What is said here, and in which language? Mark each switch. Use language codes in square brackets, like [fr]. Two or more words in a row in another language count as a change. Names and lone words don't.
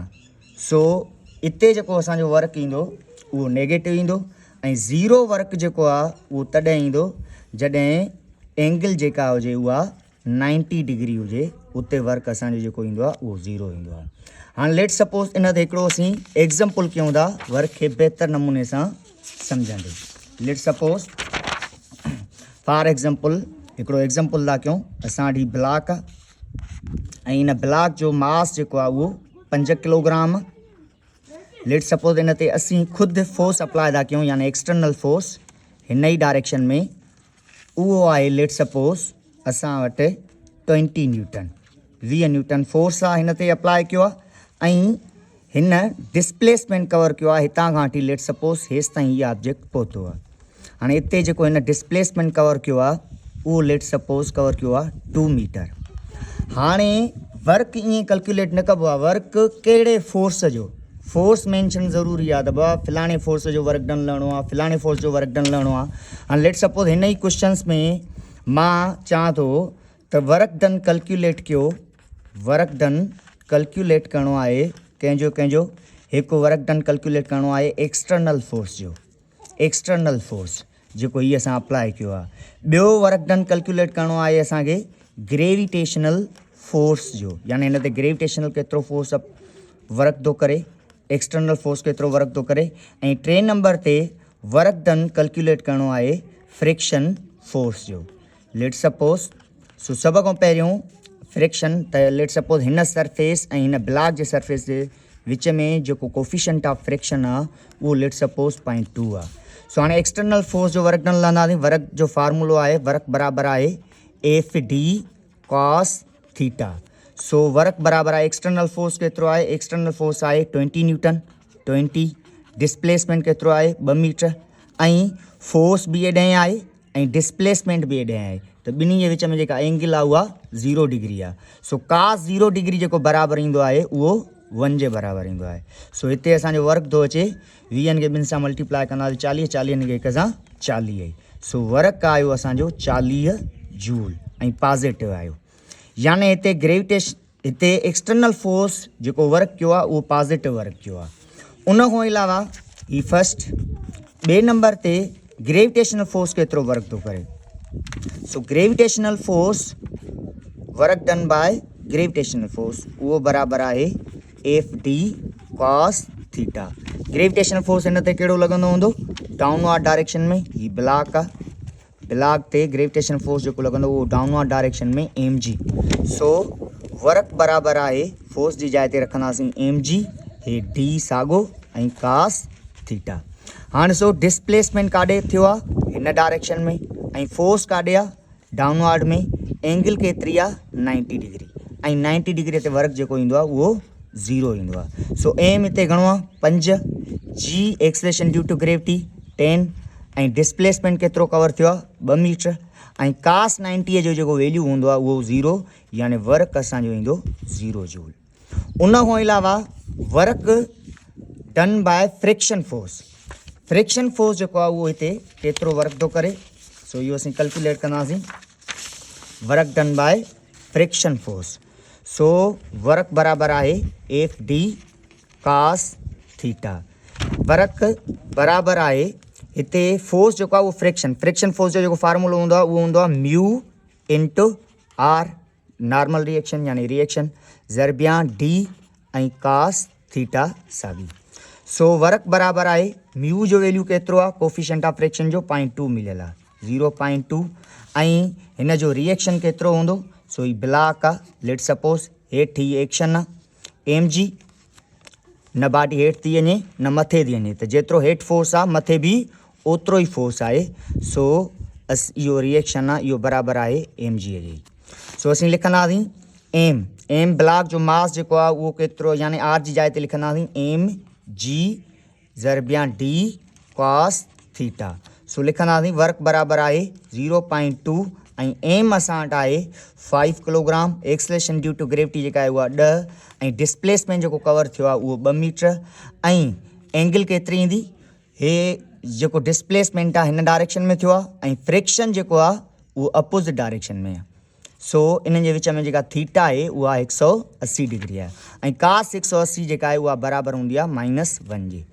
[sd] सो इते जेको असांजो वर्क ईंदो उहो नेगेटिव ईंदो, ऐं [en] zero work [sd] जेको आहे उहो तॾहिं ईंदो जॾहिं एंगल जेका हुजे उहा 90 डिग्री हुजे, उते वर्क असांजो जेको ईंदो आहे उहो ज़ीरो ईंदो आहे। हाणे [en] let suppose [sd] इन ते हिकिड़ो असीं एग्ज़ाम्पल कयूं था वर्क खे बहितर नमूने सां सम्झंदे। [en] let suppose for example [sd] हिकिड़ो एग्ज़ाम्पल था कयूं। असां वटि ब्लॉक आहे, ऐं इन ब्लॉक जो मास जेको आहे उहो 5 किलोग्राम। [en] let suppose [sd] इन ते असीं ख़ुदि [en] force apply [sd] था कयूं, यानी [en] external force [sd] हिन ई डायरेक्शन में। उहो आहे [en] let suppose [sd] असां वटि [en] 20 newton, 20 newton force [sd] आहे हिन ते अप्लाई कयो आहे, ऐं हिन [en] displacement cover [sd] कयो आहे हितां खां वठी [en] let suppose [sd] हेसि ताईं हीअ ऑब्जेक्ट पहुतो आहे। हाणे हिते जेको हिन [en] displacement cover [sd] कयो आहे उहो [en] let suppose cover [sd] कयो आहे 2 मीटर। हाणे वर्क ईअं कैलकुलेट न कबो आहे, वर्क कहिड़े फोर्स जो, [en] force mention [sd] ज़रूरी आहे त बाबा फलाणे फोर्स जो [en] work done [sd] लहणो आहे, फलाणे फोर्स जो [en] work done [sd] लहणो आहे। हाणे [en] let suppose [sd] हिन ई क्वेश्चन्स में मां चवां थो त [en] work done calculate [sd] कयो। [en] work done calculate [sd] करिणो आहे कंहिंजो हिकु [en] work done calculate [sd] करिणो आहे [en] external force [sd] जो, [en] external force [sd] जेको हीअ असां अप्लाई कयो आहे। ॿियो [en] work done calculate [sd] करिणो आहे असांखे [en] gravitational force [sd] जो, यानी हिन ते ग्रेविटेशनल केतिरो [en] force work [sd] थो करे, [en] external force [sd] केतिरो वर्क थो करे। ऐं 3 नंबर ते [en] work done calculate [sd] करिणो आहे [en] friction force [sd] जो। [en] let suppose [sd] सभ खां पहिरियों फ्रिक्शन त [en] let suppose [sd] हिन सरफेस ऐं हिन ब्लॉक जे सरफेस जे विच में जेको [en] coefficient of friction [sd] आहे उहो [en] let suppose [sd] 0.2 आहे। सो हाणे [en] external force [sd] जो [en] work done [sd] लहंदासीं। वर्क जो फार्मूलो आहे वर्क बराबरि आहे [en] F D cos theta. [sd] सो वर्क बराबरि आहे [en] external force [sd] केतिरो आहे, [en] external force [sd] आहे 20 न्यूटन 20। डिस्प्लेसमेंट केतिरो आहे 2 मीटर ऐं फोर्स बि एॾे आहे ऐं डिस्प्लेसमेंट बि एॾे आहे। त ॿिन्ही जे विच में जेका एंगल आहे उहा 0 डिग्री आहे। सो कास 0 डिग्री जेको बराबरि ईंदो आहे उहो 1 जे बराबरि ईंदो आहे। सो हिते असांजो वर्क थो अचे 20 खे 2 सां मल्टीप्लाए कंदासीं 40, 40 खे 1 सां 40। सो वर्क आयो असांजो 40 जूल ऐं पॉजिटिव आयो। यानी हिते हिते [en] external force [sd] जेको वर्क कयो आहे उहो [en] positive work [sd] कयो आहे। उन खां अलावा ही फर्स्ट 2 नंबर ते [en] gravitational force [sd] केतिरो वर्क थो करे। सो [en] gravitational force work done by gravitational force [sd] उहो बराबरि आहे [en] F D cos theta. gravitational force [sd] हिन ते कहिड़ो लॻंदो हूंदो [en] downward direction [sd] में। ही ब्लॉक आहे, ब्लॉक ते [en] gravitational force [sd] जेको लॻंदो उहो [en] downward direction [sd] में [en] m g. [sd] सो वर्क बराबरि आहे फोर्स जी जाइ ते रखंदासीं [en] m g, [sd] हे डी साॻो ऐं [en] cos theta. [sd] हाणे सो डिस्प्लेसमेंट काॾे थियो आहे हिन डायरेक्शन में ऐं फोर्स काॾे आहे डाउनवर्ड में। एंगल केतिरी आहे 90 डिग्री ऐं 90 डिग्री ते वर्क जेको ईंदो आहे उहो 0 ईंदो आहे। सो एम हिते घणो आहे 5, जी [en] acceleration due to gravity [sd] 10 ऐं डिस्प्लेसमेंट केतिरो कवर थियो आहे 2 मीटर ऐं कास 90 जो जेको वैल्यू हूंदो आहे उहो 0, यानी वर्क असांजो ईंदो 0 जूल। उन खां अलावा [en] work done by friction force. friction force [sd] जेको आहे उहो हिते केतिरो वर्क थो करे। सो इहो असीं कैलकुलेट कंदासीं [en] work done by friction force. [sd] सो वर्क बराबरि आहे [en] F D cos theta. [sd] वर्क बराबरि आहे हिते फोर्स जेको आहे उहो [en] friction force [sd] जो जेको फार्मूलो हूंदो आहे उहो हूंदो आहे [en] mu into R normal reaction [sd] यानी रिएक्शन ज़रबिया डी ऐं [en] cos theta [sd] साॻी। सो वर्क बराबरि आहे म्यू जो वैल्यू केतिरो आहे [en] coefficient of friction [sd] जो 0.2 मिलियल आहे 0.2 ऐं हिन जो रिएक्शन केतिरो हूंदो। सो ही ब्लॉक आहे लेट सपोज हेठि ही एक्शन आहे [en] m g, [sd] न बाडी हेठि थी वञे न मथे थी वञे, त जेतिरो हेठि फोर्स आहे मथे बि ओतिरो ई फोर्स आहे। सो इहो रिएक्शन आहे इहो बराबरि आहे [en] m g [sd] जी। सो असीं लिखंदासीं एम ब्लॉक जो मास जेको आहे उहो केतिरो यानी आर जी जाइ ते लिखंदासीं [en] m g [sd] ज़रबिया [en] D cos theta. [sd] सो लिखंदासीं वर्क बराबरि आहे 0.2 ऐं एम असां वटि आहे 5 किलोग्राम। [en] acceleration due to gravity [sd] जेका आहे उहा 10 ऐं डिस्प्लेसमेंट जेको कवर थियो आहे उहो 2 मीटर ऐं एंगल केतिरी ईंदी, हे जेको डिस्प्लेसमेंट आहे हिन डायरेक्शन में थियो आहे ऐं फ्रिक्शन जेको आहे उहो [en] opposite direction [sd] में आहे। सो इन्हनि जे विच में जेका थीटा आहे उहा 180 डिग्री आहे ऐं कास 180 जेका आहे उहा बराबरि हूंदी आहे -1 जी।